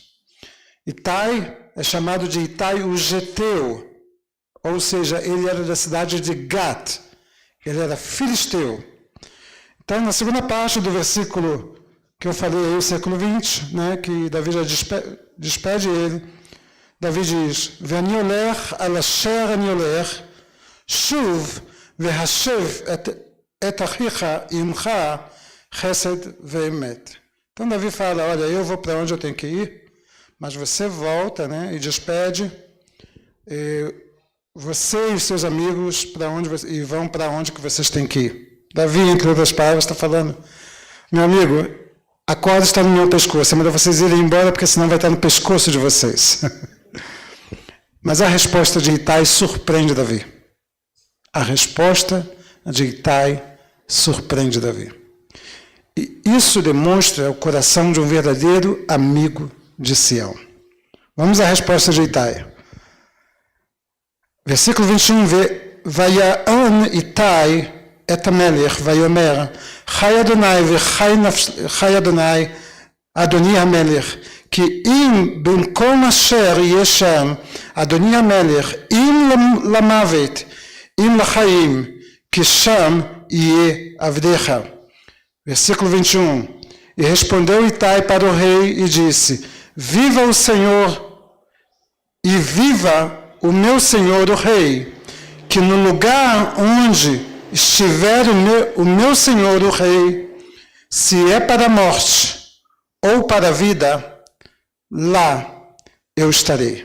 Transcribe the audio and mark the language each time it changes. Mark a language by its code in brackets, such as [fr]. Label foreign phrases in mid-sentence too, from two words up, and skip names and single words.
[pt] Itai é chamado de Itai o Geteu. Ou seja, ele era da cidade de Gat, ele era filisteu. Então, na segunda parte do versículo que eu falei aí, o século 20, que Davi já despede ele, Davi diz, [he] ואני הולך על אשר אני הולך, שוב והשב את אחיך עמך חסד ואמת. [pt] Então, Davi fala, olha, eu vou para onde eu tenho que ir, mas você volta, e despede, você e os seus amigos vão para onde que vocês têm que ir. Davi, entre outras palavras, está falando, meu amigo, a corda está no meu pescoço, é melhor vocês irem embora, porque senão vai estar no pescoço de vocês. Mas a resposta de Itai surpreende Davi. A resposta de Itai surpreende Davi. E isso demonstra o coração de um verdadeiro amigo de Sião. Vamos à resposta de Itai. versículo 21, [he] ויען איתי את המלך ויאמר חי אדוני וחי אדוני אדוני המלך כי אם במקום אשר יהיה שם אדוני המלך אם למוות אם לחיים כי שם יהיה עבדיך. [pt] Versículo 21. E respondeu Itai para o rei e disse: Viva o Senhor e viva o meu senhor o rei, que no lugar onde estiver o meu senhor o rei, se é para a morte ou para a vida, lá eu estarei.